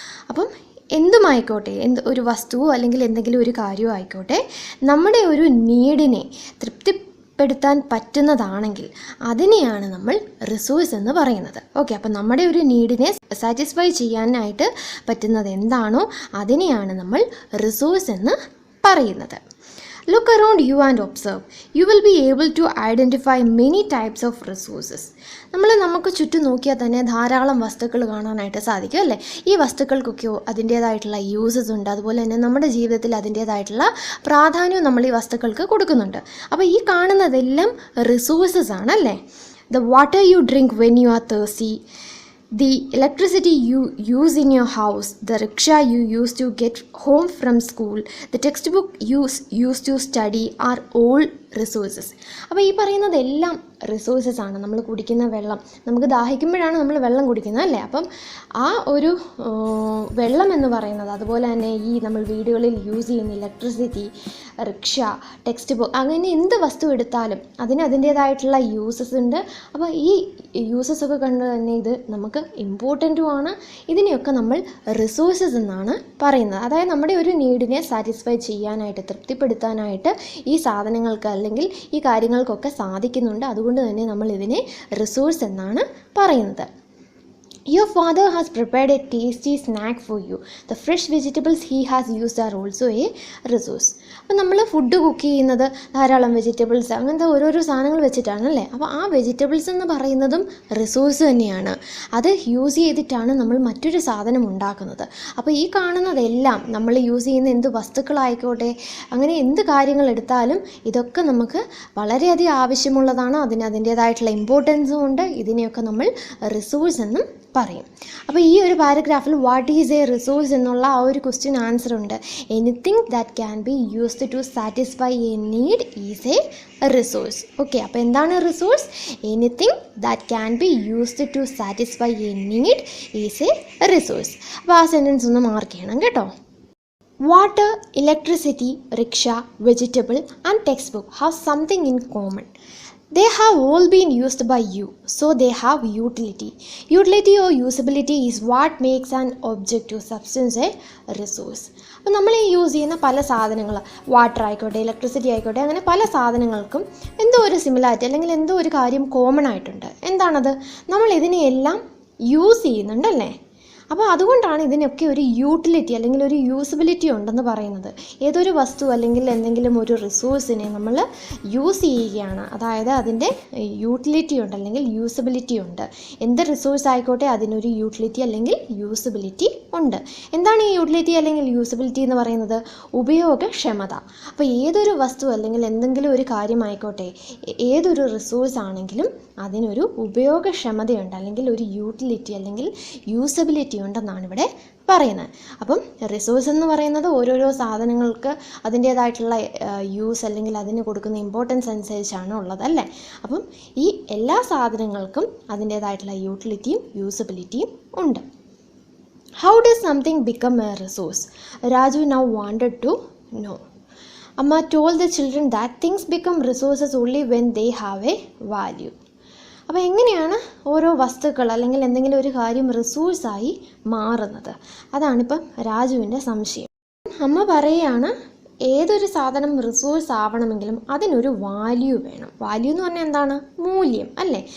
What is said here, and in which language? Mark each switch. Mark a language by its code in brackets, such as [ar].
[ml] അപ്പം എന്തുമായിക്കോട്ടെ, ഒരു വസ്തുവോ അല്ലെങ്കിൽ എന്തെങ്കിലും ഒരു കാര്യമോ ആയിക്കോട്ടെ, നമ്മുടെ ഒരു നീഡിനെ തൃപ്തിപ്പെടുത്താൻ പറ്റുന്നതാണെങ്കിൽ അതിനെയാണ് നമ്മൾ റിസോഴ്സ് എന്ന് പറയുന്നത്. ഓക്കെ, അപ്പം നമ്മുടെ ഒരു നീഡിനെ സാറ്റിസ്ഫൈ ചെയ്യാനായിട്ട് പറ്റുന്നത് എന്താണോ അതിനെയാണ് നമ്മൾ റിസോഴ്സ് എന്ന് പറയുന്നത്. [en] Look around you and observe. You will be able to identify many types of resources. [ml] നമുക്ക് ചുറ്റും നോക്കിയാൽ തന്നെ ധാരാളം വസ്തുക്കൾ കാണാനായിട്ട് സാധിക്കും, അല്ലേ? ഈ വസ്തുക്കൾക്കൊക്കെ അതിൻ്റേതായിട്ടുള്ള യൂസസ് ഉണ്ട്. അതുപോലെ തന്നെ നമ്മുടെ ജീവിതത്തിൽ അതിൻ്റേതായിട്ടുള്ള പ്രാധാന്യവും നമ്മൾ ഈ വസ്തുക്കൾക്ക് കൊടുക്കുന്നുണ്ട്. അപ്പോൾ ഈ കാണുന്നതെല്ലാം റിസോഴ്സസ് ആണ്, അല്ലേ? [en] The water you drink when you are thirsty, the electricity you use in your house, the rickshaw you use to get home from school, the textbook you use to study are all resources. [ml] അപ്പോൾ ഈ പറയുന്നതെല്ലാം resources ആണ്. നമ്മൾ കുടിക്കുന്ന വെള്ളം, നമുക്ക് ദാഹിക്കുമ്പോഴാണ് നമ്മൾ വെള്ളം കുടിക്കുന്നത്, അല്ലേ? അപ്പം ആ ഒരു വെള്ളം എന്ന് പറയുന്നത്, അതുപോലെ തന്നെ ഈ നമ്മൾ വീടുകളിൽ യൂസ് ചെയ്യുന്ന ഇലക്ട്രിസിറ്റി, റിക്ഷ, ടെക്സ്റ്റ് ബുക്ക്, അങ്ങനെ എന്ത് വസ്തു എടുത്താലും അതിന് അതിൻ്റേതായിട്ടുള്ള യൂസസ് ഉണ്ട്. അപ്പോൾ ഈ യൂസസ് ഒക്കെ കണ്ട് തന്നെ ഇത് നമുക്ക് ഇമ്പോർട്ടൻറ്റുമാണ്. ഇതിനെയൊക്കെ നമ്മൾ റിസോഴ്സസ് എന്നാണ് പറയുന്നത്. അതായത് നമ്മുടെ ഒരു നീഡിനെ സാറ്റിസ്ഫൈ ചെയ്യാനായിട്ട്, തൃപ്തിപ്പെടുത്താനായിട്ട് ഈ സാധനങ്ങൾക്ക് അല്ലെങ്കിൽ ഈ കാര്യങ്ങൾക്കൊക്കെ സാധിക്കുന്നുണ്ട്. അതുകൊണ്ട് തന്നെ നമ്മൾ ഇതിനെ റിസോഴ്സ് എന്നാണ് പറയുന്നത്. [en] Your father has prepared a tasty snack for you. The fresh vegetables he has used are also a resource. [ml] അപ്പോൾ നമ്മൾ ഫുഡ് കുക്ക് ചെയ്യുന്നത് ധാരാളം വെജിറ്റബിൾസ്, അങ്ങനത്തെ ഓരോരോ സാധനങ്ങൾ വെച്ചിട്ടാണ്, അല്ലേ? അപ്പോൾ ആ വെജിറ്റബിൾസ് എന്ന് പറയുന്നതും റിസോഴ്സ് തന്നെയാണ്. അത് യൂസ് ചെയ്തിട്ടാണ് നമ്മൾ മറ്റൊരു സാധനം ഉണ്ടാക്കുന്നത്. അപ്പോൾ ഈ കാണുന്നതെല്ലാം നമ്മൾ യൂസ് ചെയ്യുന്ന എന്ത് വസ്തുക്കളായിക്കോട്ടെ, അങ്ങനെ എന്ത് കാര്യങ്ങൾ എടുത്താലും ഇതൊക്കെ നമുക്ക് വളരെയധികം ആവശ്യമുള്ളതാണ്. അതിൻ്റേതായിട്ടുള്ള ഇമ്പോർട്ടൻസും ഉണ്ട്. ഇതിനെയൊക്കെ നമ്മൾ റിസോഴ്സ് എന്നും പറയും. അപ്പോൾ ഈ ഒരു പാരഗ്രാഫിൽ [en] what is a resource [ml] എന്നുള്ള ആ ഒരു ക്വസ്റ്റ്യൻ ആൻസർ ഉണ്ട്. [en] Anything that can be used to satisfy a need is a resource. [ml] Okay, അപ്പോൾ എന്താണ് resource? [en] Anything that can be used to satisfy a need is a resource. [ml] അപ്പോൾ ആ sentence ഒന്ന് mark ചെയ്യണം കേട്ടോ. [en] Water, electricity, rickshaw, vegetable and textbook have something in common. They have all been used by you, so they have utility. Utility or usability is what makes an object or substance a resource. [ml] അപ്പോൾ നമ്മൾ ഈ use ചെയ്യുന്ന പല സാധനങ്ങൾ, water ആയിക്കോട്ടെ, electricity ആയിക്കോട്ടെ, അങ്ങനെ പല സാധനങ്ങൾക്കും എന്തോ ഒരു സിമിലാരിറ്റി അല്ലെങ്കിൽ എന്തോ ഒരു കാര്യം കോമൺ ആയിട്ടുണ്ട്. എന്താണത്? നമ്മൾ ഇതിനെയെല്ലാം യൂസ് ചെയ്യുന്നുണ്ടല്ലേ. അപ്പോൾ അതുകൊണ്ടാണ് ഇതിനൊക്കെ ഒരു യൂട്ടിലിറ്റി അല്ലെങ്കിൽ ഒരു യൂസബിലിറ്റി ഉണ്ടെന്ന് പറയുന്നത്. ഏതൊരു വസ്തു അല്ലെങ്കിൽ എന്തെങ്കിലും ഒരു റിസോഴ്സിനെ നമ്മൾ യൂസ് ചെയ്യുകയാണ്, അതായത് അതിൻ്റെ യൂട്ടിലിറ്റി ഉണ്ട് അല്ലെങ്കിൽ യൂസബിലിറ്റി ഉണ്ട്. എന്ത് റിസോഴ്സ് ആയിക്കോട്ടെ അതിനൊരു യൂട്ടിലിറ്റി അല്ലെങ്കിൽ യൂസബിലിറ്റി ഉണ്ട്. എന്താണ് ഈ യൂട്ടിലിറ്റി അല്ലെങ്കിൽ യൂസബിലിറ്റി എന്ന് പറയുന്നത്? ഉപയോഗക്ഷമത. അപ്പോൾ ഏതൊരു വസ്തു അല്ലെങ്കിൽ എന്തെങ്കിലും ഒരു കാര്യമായിക്കോട്ടെ, ഏതൊരു റിസോഴ്സ് ആണെങ്കിലും അതിനൊരു ഉപയോഗക്ഷമതയുണ്ട് അല്ലെങ്കിൽ ഒരു യൂട്ടിലിറ്റി അല്ലെങ്കിൽ യൂസബിലിറ്റി ഉണ്ടെന്നാണ് ഇവിടെ പറയുന്നത്. അപ്പം റിസോഴ്സ് എന്ന് പറയുന്നത് ഓരോരോ സാധനങ്ങൾക്ക് അതിൻ്റേതായിട്ടുള്ള യൂസ് അല്ലെങ്കിൽ അതിന് കൊടുക്കുന്ന ഇമ്പോർട്ടൻസ് അനുസരിച്ചാണ് ഉള്ളത് അല്ലേ. അപ്പം ഈ എല്ലാ സാധനങ്ങൾക്കും അതിൻ്റേതായിട്ടുള്ള യൂട്ടിലിറ്റിയും യൂസബിലിറ്റിയും ഉണ്ട്. [en] How does something become a resource? Raju now wanted to know. Amma told the children that things become resources only when they have a value. [ml] അപ്പോൾ എങ്ങനെയാണ് ഓരോ വസ്തുക്കൾ അല്ലെങ്കിൽ എന്തെങ്കിലും ഒരു കാര്യം റിസോഴ്സായി മാറുന്നത്? അതാണിപ്പം രാജുവിൻ്റെ സംശയം. അമ്മ പറയുകയാണ്, ഏതൊരു സാധനം റിസോഴ്സ് ആവണമെങ്കിലും അതിനൊരു വാല്യൂ വേണം. വാല്യൂ എന്ന് പറഞ്ഞാൽ എന്താണ്? മൂല്യം അല്ലേ.